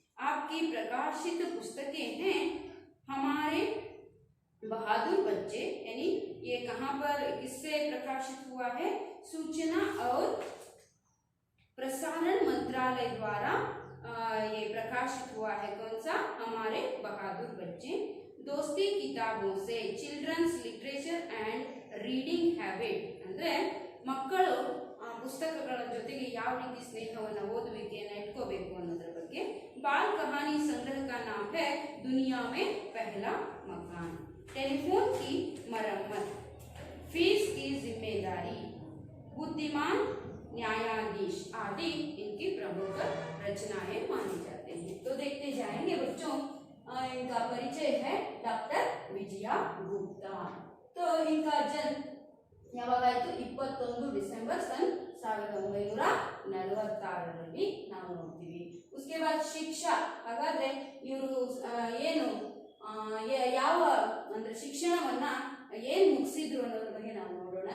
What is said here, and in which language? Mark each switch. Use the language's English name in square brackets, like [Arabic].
[Hindi] आपकी प्रकाशित पुस्तकें हैं हमारे बहादुर बच्चे, यानी ये कहाँ पर किससे प्रकाशित हुआ है? सूचना और प्रसारण मंत्रालय द्वारा ये प्रकाशित हुआ है। कौन सा? हमारे बहादुर बच्चे। [Kannada] दोस्ती किताबों से children's literature and reading habit, ಅಂದರೆ ಮಕ್ಕಳು ಪುಸ್ತಕಗಳ ಜೊತೆಗೆ ಯಾವ ರೀತಿ ಸ್ನೇಹವನ್ನು ಓದುವಿಕೆಯನ್ನು ಇಟ್ಕೋಬೇಕು ಅನ್ನೋದ್ರ ಬಗ್ಗೆ। [Hindi] ಬಾಲ್ ಕಹಾನಿ ಸಂಗ್ರಹ का नाम है दुनिया में पहला मकान। टेलीफोन की मरम्मत, फीस की जिम्मेदारी, बुद्धिमान न्यायाधीश आदि इनकी प्रमुख रचनाएं मानी जाते हैं। तो देखते जाएंगे बच्चों, इनका परिचय है डॉक्टर विजया गुप्ता। तो इनका जन्म [Kannada] ಯಾವಾಗಾಯಿತು? 21 ಡಿಸೆಂಬರ್ [Hindi] सन [Kannada] 1946 ನಾವು ನೋಡ್ತೀವಿ। [Hindi] उसके बाद [Kannada] ಶಿಕ್ಷಾ, ಹಾಗಾದ್ರೆ ಇವರು ಏನು ಯಾವ ಅಂದ್ರೆ ಶಿಕ್ಷಣವನ್ನ ಏನು ಮುಗಿಸಿದ್ರು ಅನ್ನೋದ್ರ ಬಗ್ಗೆ ನಾವು ನೋಡೋಣ।